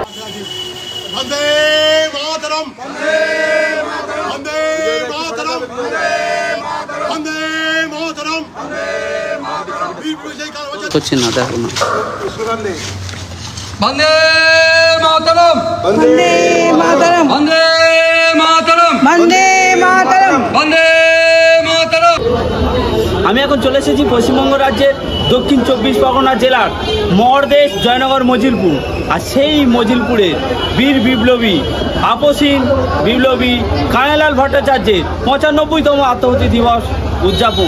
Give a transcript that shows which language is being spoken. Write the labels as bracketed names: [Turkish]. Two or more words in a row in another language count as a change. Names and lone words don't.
[Sanskrit] वंदे मातरम, वंदे मातरम, वंदे मातरम। [Bangla] হচ্ছে না, দেখো না। [Sanskrit] वंदे मातरम, वंदे मातरम, वंदे मातरम, वंदे मातरम, वंदे मातरम। [Bangla] আমি এখন চলে এসেছি পশ্চিমবঙ্গ রাজ্যের দক্ষিণ 24 পরগনা জেলার মরদেশ জয়নগর মজিলপুর। আর সেই মজিলপুরে বীর বিপ্লবী আপসীন বিপ্লবী কানাইলাল ভট্টাচার্যের 95তম আত্মাহুতি দিবস উদযাপন।